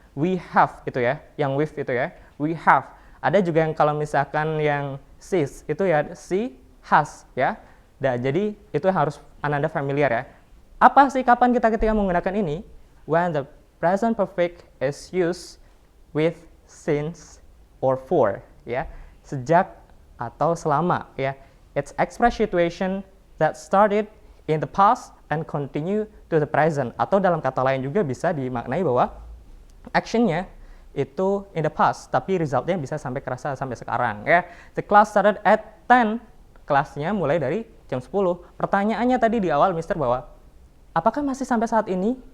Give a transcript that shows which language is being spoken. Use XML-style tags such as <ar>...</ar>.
<id>We have itu ya, yang with itu ya. We have. Ada juga yang kalau misalkan yang she's itu ya, she has ya. Nah, jadi itu harus Ananda familiar ya. Apa sih kapan kita ketika menggunakan ini?</id> <en>When the present perfect is used with since or for ya.</en> <id>Sejak atau selama ya.</id> <en>It's express situation that started in the past and continue to the present.</en> <id>Atau dalam kata lain juga bisa dimaknai bahwa actionnya itu</id> <en>in the past,</en> <id>tapi resultnya bisa sampai kerasa sampai sekarang ya.</id> <en>The class started at 10.</en> <id>Kelasnya mulai dari jam 10. Pertanyaannya tadi di awal Mister bahwa apakah masih sampai saat ini?</id>